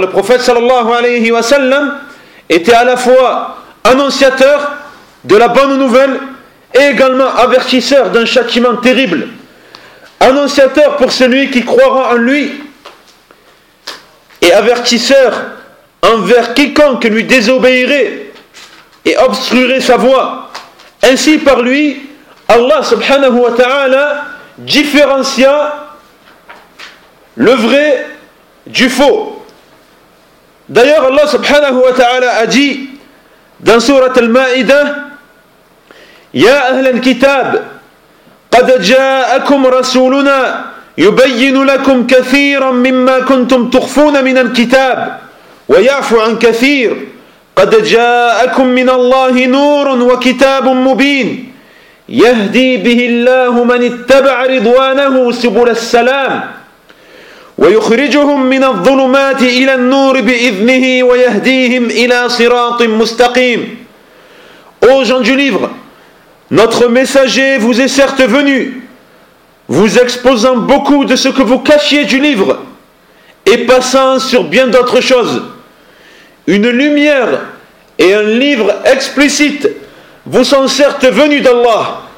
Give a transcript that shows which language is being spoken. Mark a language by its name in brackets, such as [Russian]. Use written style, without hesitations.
[French] Le prophète [Arabic] sallallahu alayhi wa sallam [French] était à la fois annonciateur de la bonne nouvelle et également avertisseur d'un châtiment terrible, annonciateur pour celui qui croira en lui, et avertisseur envers quiconque lui désobéirait et obstruerait sa voie. Ainsi par lui, Allah subhanahu wa ta'ala différencia le vrai du faux. D'ailleurs, Allah subhanahu wa ta'ala a dit dans sourate Al-Ma'idah, [Arabic] Ya ahl al-kitab, قد جاءكم رسولنا يبين لكم كثيرا مما كنتم تخفون من الكتاب ويعفو عن كثير قد جاءكم من الله نور وكتاب مبين يهدي به الله من اتبع رضوانه سبل السلام ويخرجهم من الظلمات إلى النور بإذنه ويهديهم إلى صراط مستقيم. [French] أو جان دو ليفر, notre messager vous est certes venu, vous exposant beaucoup de ce que vous cachiez du livre, et passant sur bien d'autres choses. Une lumière et un livre explicite vous sont certes venus d'Allah.